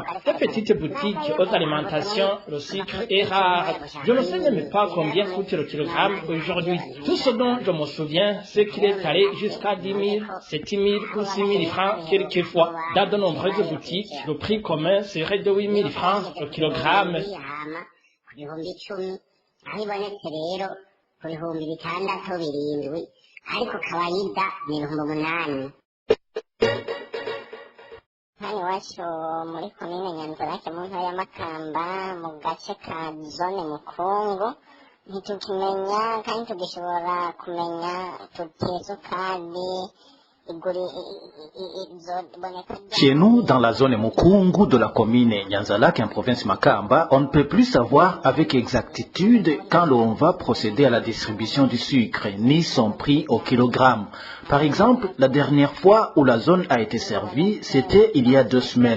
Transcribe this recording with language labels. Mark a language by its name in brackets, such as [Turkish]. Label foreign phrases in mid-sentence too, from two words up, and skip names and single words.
[French] Des petites boutiques aux alimentations, le sucre est rare. Je ne sais même pas combien coûte le kilogramme aujourd'hui. Tout ce dont je me souviens, c'est qu'il est allé jusqu'à 10 000, 7 000 ou 6 000 francs quelquefois. Dans de nombreuses boutiques, le prix commun serait de 8 000 francs le kilogramme. [Rundi] Hano iwacu muri komine Nyanzarake mu ntara ya Makamba mu gace ka zone Mukungu ntitukimenya kandi tugishobora kumenya tutisukari. [French] Chez nous, dans la zone Mukungu de la commune Nyanzalake en province Makamba, on ne peut plus savoir avec exactitude quand l'on va procéder à la distribution du sucre, ni son prix au kilogramme. Par exemple, la dernière fois où la zone a été servie, c'était il y a 2 semaines.